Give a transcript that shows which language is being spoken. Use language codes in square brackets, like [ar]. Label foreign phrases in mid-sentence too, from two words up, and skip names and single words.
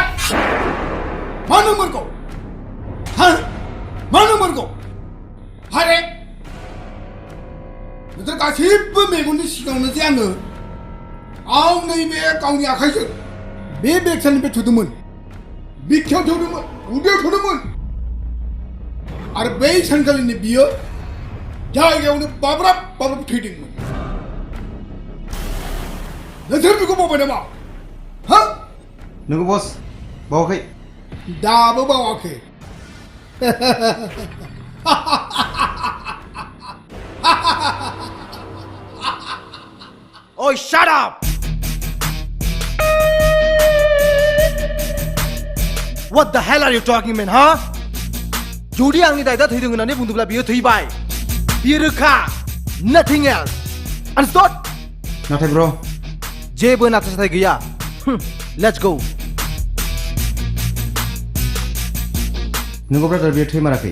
[brx] मानो मोनगौ हा मानो मोनगौ हारे नोंसोर गासिबो मेगननि सिगाङावनो जे आङो आं नैबे गावनि आखाइजों बे बेगसानिफ्राय थुदोंमोन बिखायाव थुदोंमोन उदैयाव थुदोंमोन आरो बै सानखालिनि बियो जायगायावनो बाब्राब बाब्राब थैदोंमोन नोंसोर बेखौ बावबाय नामा हा नंगौ बस बावाखै दाबो बावाखै [en] Oh, shut up! What the hell are you talking, man, huh? [brx] जुदि आंनि दायदा थैदों होननानै बुंदोंब्ला बियो थैबाय बियो रोखा [en] nothing else understood [brx] नाथाय ब्र जेबो नाथाय साथाय गैया [en] let's go [brx] नंगौ ब्रादार बियो थै माराखै